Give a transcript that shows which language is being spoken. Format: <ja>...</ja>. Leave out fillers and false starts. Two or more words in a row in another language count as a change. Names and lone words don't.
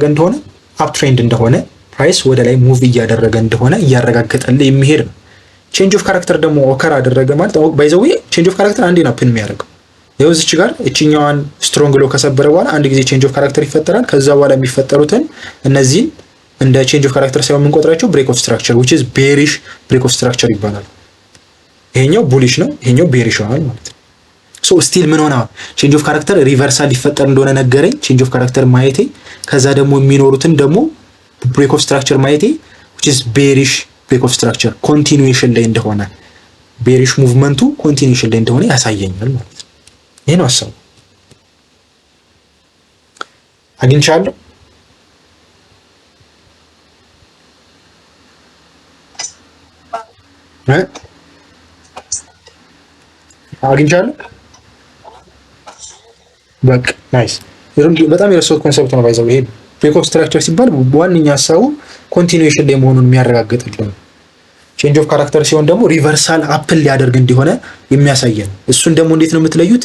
<am>እንደሆነ</am> <en>up trend</en> <am>እንደሆነ ፕራይስ ወደ ላይ ሙቭ እያደረገ እንደሆነ እያረጋገጠልህ የሚሄድ ነው።</am> <en>change of character</en> <am>ደግሞ ኦከር አደረገ ማለት</am> <en>by the way change of character</en> <am>አንዴ ነው ፒን የሚያደርገው። ይኸው እዚች ጋር እቺኛዋን</am> <en>strong low</en> <am>ከሰበረ በኋላ አንድ ጊዜ</am> <en>change of character</en> <am>ይፈጠራል። ከዛ በኋላ የሚፈጠሩትን እነዚህን እንደ</am> <en>change of character</en> <am>ሳይሆን የምንቆጥራቸው</am> <en>break of structure which is bearish break of structure</en> <am>ይባላል። ይሄኛው ቡሊሽ ነው፣ ይሄኛው ቤሪሽ ሆኗል ማለት ነው።</am> <en>so still</en> <am>ምን ሆነ?</am> <en>change of character reversal</en> <am>ሊፈጠር እንደሆነ ነገረኝ</am> <en>change of character</en> <am>ማየቴ። ከዛ ደግሞ የሚኖሩትን ደግሞ</am> <en>break of structure</en> <am>ማየቴ</am> <en>which is bearish break of structure</en> <am>ኮንቲኒዩዌሽን ላይ እንደሆነ ቤሪሽ ሙቭመንቱ ኮንቲኒዩዌሽን ላይ እንደሆነ ያሳየኛል ማለት ነው። ይሄ ነው ሀሳቡ። አግኝቻለሁ። አግኝቻለሁ። በቃ ናይስ። በጣም የረሳሁት ኮንሰፕት ነው ባይዘው። ይሄ</am> <en>break of structure</en> <am>ሲባል ዋነኛ ሀሳቡ ኮንቲኒዩዌሽን ላይ መሆኑን የሚያረጋግጥልን።</am> <en>change of character</en> <am>ሲሆን ደግሞ ሪቨርሳል አፕል ሊያደርግ እንደሆነ የሚያሳየን። እሱን ደግሞ እንዴት ነው የምትለዩት?</am>